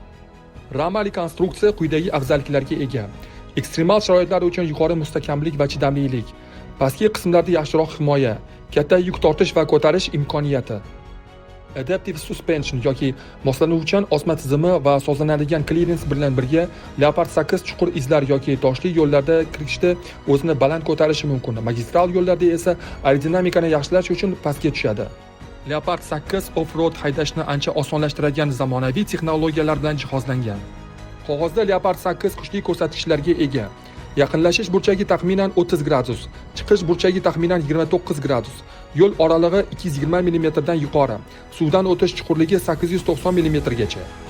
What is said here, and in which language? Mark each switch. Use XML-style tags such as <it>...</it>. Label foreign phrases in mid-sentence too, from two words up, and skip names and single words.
<uz>Ramali konstruksiya quyidagi afzalliklarga ega: ekstremal sharoitlar uchun yuqori mustahkamlik va chidamlilik, pastki qismlarda yaxshiroq himoya, katta yuk tortish va ko'tarish imkoniyati.</uz> <en>Adaptive suspension</en> <uz>yoki moslanuvchan osma tizimi va sozlanadigan clearance bilan birga Leopard 8 chuqur izlar yoki toshli yo'llarda kirishda o'zini baland ko'tarishi mumkin. Magistral yo'llarda esa aerodinamikani yaxshilash uchun pastga tushadi. Leopard 8 off-road haydashni ancha osonlashtiradigan zamonaviy texnologiyalar bilan jihozlangan. Qog'ozda Leopard 8 kuchli ko'rsatkichlarga ega. Yaqinlashish burchagi taxminan 30 gradus, chiqish burchagi taxminan 29 gradus, yo'l oralig'i 220 mm dan yuqori, suvdan o'tish chuqurligi 890 mm gacha.</uz>